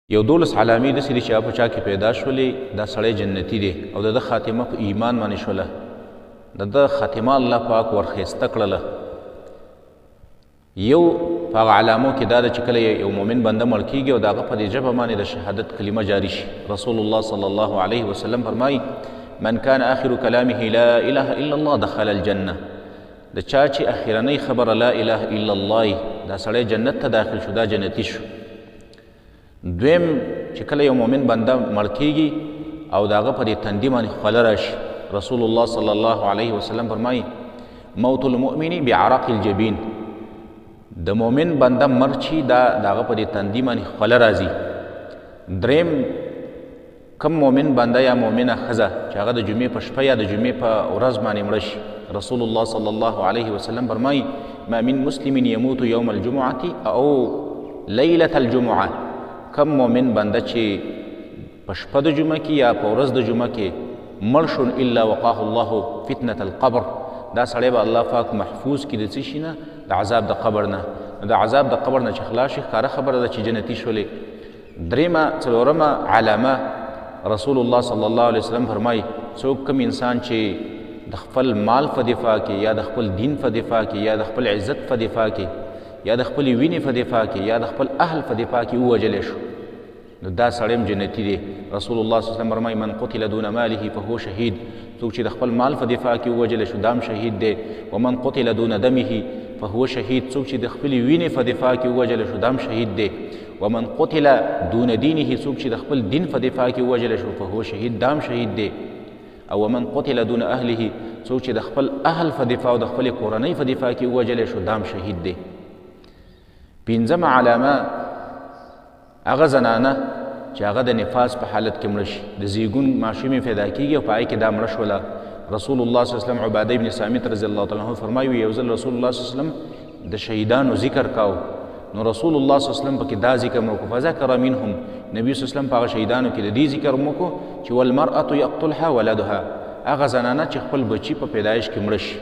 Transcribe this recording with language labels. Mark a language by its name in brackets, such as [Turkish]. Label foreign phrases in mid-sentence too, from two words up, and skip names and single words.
[Pashto] یو 12 علامې داسې دي چې هغه په چا کې پیدا شولې دا سړی جنتي دی او د ده خاتمه په ایمان باندې شوله د ده خاتمه الله پاک ورښایسته کړله. یو په هغه علامو کې دا ده چې کله یو مؤمن بنده مړ کېږي او د هغه په دې ژبه باندې د شهادت کلمه جاري شي. [Arabic] رسول الله صلی الله علیه وسلم فرمایي من كان آخر كلامه لا إله إلا الله دخل الجنة. [Pashto] د چا چې اخرنۍ خبره [Arabic] لا اله الا الله [Pashto] دا سړی جنت ته داخل شو دا جنتي شو. دویم چې کله یو مؤمن بنده مړ کېږي او د هغه په دې تندي باندې خوله راشي رسول الله [Arabic] صلی الله علیه وسلم [Pashto] فرمایي [Arabic] موت المؤمن بعرق الجبین. [Pashto] د مؤمن بنده مړ چې دا د هغه په دې تندي باندې خوله راځي. دریم کم مؤمن بنده یا مؤمنه ښځه چې هغه د جمعې په شپه یا د جمعې په ورځ باندې مړه شي رسول الله [Arabic] صلی الله علیه وسلم [Pashto] فرمایي [Arabic] ما من مسلم يموت يوم الجمعة او لیلة الجمعة. [Pashto] کم مؤمن بنده چې په شپه د جمعه کې یا په ورځ د جمعه کې مړ شو [Arabic] الا وقاه الله فتنة القبر. [Pashto] دا سړی به الله پاک محفوظ کړي د څه شي نه د عذاب د قبر نه. د عذاب د قبر نه چې خلاص شي ښکاره خبره ده چې جنتي شولې. دریمه څلورمه علامه رسول الله [Arabic] صلی الله علیه وسلم [Pashto] فرمایي څوک کم انسان چې د خپل مال په دفاع کې یا د خپل دین په دفاع کې یا د خپل عزت په دفاع کې یا د خپل وینې په دفاع کې یا د خپل اهل په دفاع کې ووژلی شو نو دا سړی هم جنتي دی. [Arabic] رسول الله صلی الله علیه وسلم فرمایي من قتل دون ماله فهو شهید. [Pashto] څوک چې د خپل مال په دفاع کې ووژلی شو دا هم شهید دی. [Arabic] ومن قتل دون دمه فهو شهید. [Pashto] څوک چې د خپلې وینې په دفاع کې ووژلی شو دا هم شهید دی. [Arabic] ومن قتل دون دینه [Pashto] څوک چې د خپل دین په دفاع کې ووژلی شو [Arabic] فهو شهید [Pashto] دا هم شهید دی. او [Arabic] ومن قتل دون اهله [Pashto] څوک چې د خپل اهل په دفاع او د خپلې کورنۍ په دفاع کې ووژلی شو دا هم شهید دی. پنځمه علامه هغه زنانه چې هغه د نفاس په حالت کې مړه شي د زیږون ماشومې پیدا کېږي او په هغې کې دا مړه شوله. رسول الله [Arabic] صلی الله علیه وسلم [Pashto] عباده ابن صامت [Arabic] رضی الله تعالی عنه [Pashto] فرمایي یو ځل رسول الله [Arabic] صلی الله علیه وسلم [Pashto] د شهیدانو ذکر کاو نو رسول الله [Arabic] صلی الله علیه وسلم [Pashto] پکې دا ذکر مو وکړو [Arabic] فذکر منهم نبی صلی الله علیه وسلم [Pashto] په هغه شهیدانو کې د دې ذکر مو وکړو چې [Arabic] والمرأة یقتلها ولدها [Pashto] هغه زنانه چې خپل بچي په پیدایش کې مړه شي.